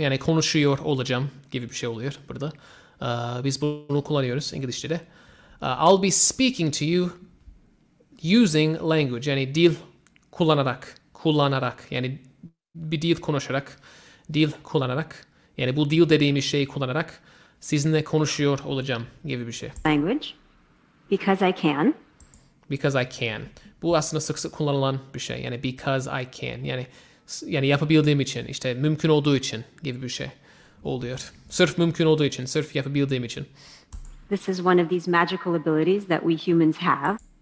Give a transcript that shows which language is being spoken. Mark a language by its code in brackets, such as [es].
[tr] Yani konuşuyor olacağım gibi bir şey oluyor burada. Biz bunu kullanıyoruz İngilizce'de. [en] I'll be speaking to you using language. [tr] Yani dil kullanarak. Yani bir dil konuşarak, dil kullanarak. Yani bu dil dediğimiz şeyi kullanarak sizinle konuşuyor olacağım gibi bir şey. [en] language because I can. Because I can. [tr] Bu aslında sık sık kullanılan bir şey. Yani [en] because I can. [tr] Yani yapabildiğim için, işte mümkün olduğu için gibi bir şey oluyor. Sırf mümkün olduğu için, sırf yapabildiğim için. [en] This is one of these magical abilities that we humans have.